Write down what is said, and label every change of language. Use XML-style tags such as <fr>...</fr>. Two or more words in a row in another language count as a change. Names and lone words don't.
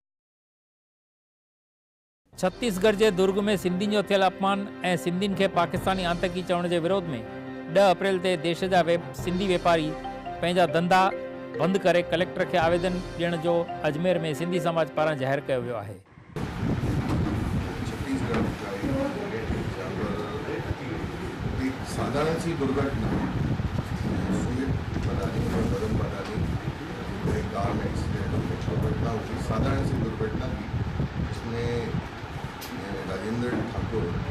<sd>छत्तीसगढ़ के दुर्ग में सिंधियुनि जो थियल अपमान ऐं सिंधियुनि खे पाकिस्तानी आतंकी चवण के विरोध में 10 अप्रैल ते देश जा सिंधी व्यापारी पंहिंजा धंधा बंद करे कलेक्टर के आवेदन ॾियण जो अजमेर में सिंधी समाज पारां ज़ाहिर कयो वियो आहे।</sd> <hi>साधारण सी दुर्घटना कार में एक्सीडेंट दुर्घटना हुई, साधारण सी दुर्घटना थी जिसमें राजेंद्र ठाकुर</hi>